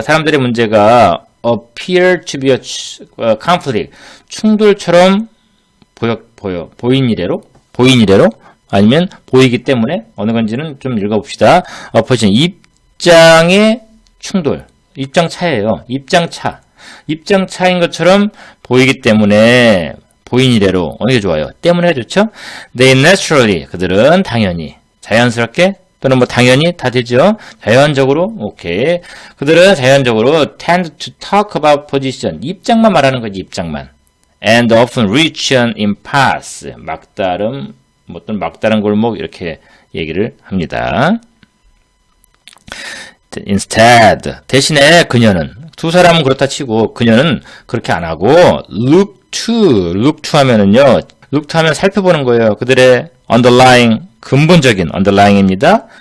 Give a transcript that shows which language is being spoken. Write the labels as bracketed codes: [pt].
[ko] 사람들의 문제가 [en] appear to be a conflict. [ko] 충돌처럼 보인 이래로 아니면 보이기 때문에 어느 건지는 좀 읽어봅시다. opposition 입장의 충돌, 입장 차예요. 입장 차인 것처럼 보이기 때문에 보인 이래로 어느 게 좋아요? 때문에 좋죠? [en] They naturally [ko] 그들은 당연히 자연스럽게 또는 뭐 당연히 다 되죠. 자연적으로 오케이. 그들은 자연적으로 [en] tend to talk about position. [ko] 입장만 말하는 거지 입장만. [en] And often reach an impasse. [ko] 막다른 어떤 막다른 골목 이렇게 얘기를 합니다. Instead 대신에 그녀는 두 사람은 그렇다 치고 그녀는 그렇게 안 하고 [en] look to [ko] 하면은요. look to 하면 살펴보는 거예요. 그들의 underlying 근본적인 underlying입니다.